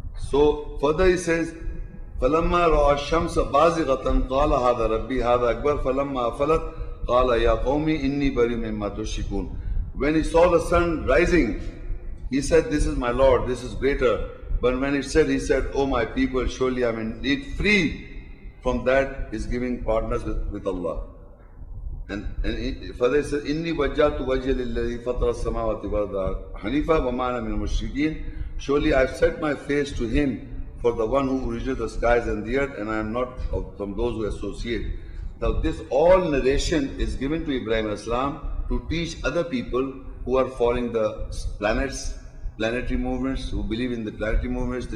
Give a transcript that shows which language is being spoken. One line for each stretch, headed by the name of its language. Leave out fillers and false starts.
English: So further he says,
Arabic: فَلَمَّا رَأَى الشَّمْسَ بَازِغَةً قَالَ هَذَا رَبِّي هَذَا أَكْبَرُ فَلَمَّا أَفَلَتْ قَالَ يَا قَوْمِ إِنِّي بَرِيءٌ مِّمَّا تُشْرِكُونَ.
English: When he saw the sun rising, he said, this is my Lord, this is greater. But when it said, he said, oh my people, surely I am indeed free from that is giving partners with Allah. And further he said,
Arabic: إِنِّي وَجَّهْتُ وَجْهِيَ لِلَّذِي فَطَرَ السَّمَاوَاتِ وَالْأَرْضَ حَنِيفًا وَمَا أَنَا مِنَ الْمُشْرِكِينَ.
English: Surely I have set my face to him, for the one who originated the skies and the earth, and I am not from those who associate. Now this all narration is given to Ibrahim al-Islam to teach other people who are following the planets, planetary movements, who believe in the planetary movements.